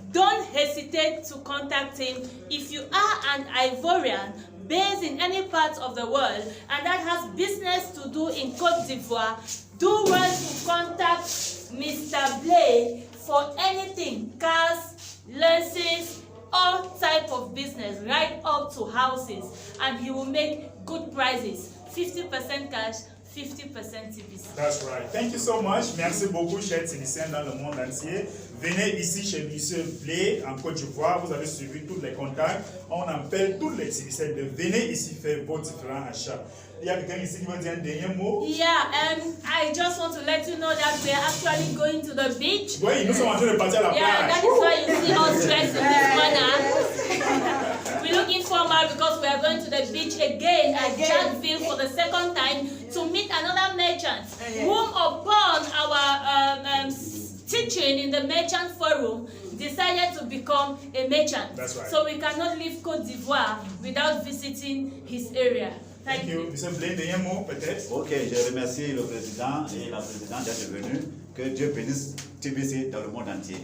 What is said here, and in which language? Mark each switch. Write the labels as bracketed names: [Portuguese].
[English] Don't hesitate to contact him if you are an Ivorian based in any part of the world and that has business to do in Côte d'Ivoire. Do well to contact Mr. Blay for anything, cars, lenses, all type of business, right up to houses, and he will make good prices. 50% cash, 50% TBC. That's right. Thank you so much. [French] Merci beaucoup, chers Tunisiens dans le monde entier. Venez ici chez Monsieur Blé en Côte d'Ivoire. Vous avez suivi tous les contacts. On appelle tous les Tunisiens de venir ici faire vos différents achats. Il y a quelqu'un ici qui veut dire un dernier mot? [English] Yeah, I just want to let you know that we are actually going to the beach. [French] Oui, nous sommes en train de partir à la plage. [English] Yeah, that is why you see us dressed in this manner. We're looking formal because we are going to the beach again at Jackville for the second time to meet another merchant, whom upon our teaching in the merchant forum decided to become a merchant. That's right. So we cannot leave Côte d'Ivoire without visiting his area. Thank you. [French] Monsieur Blé, dernier mot peut-être? Ok, je remercie le président et la présidente d'être venus. Que Dieu bénisse TBC dans le monde entier.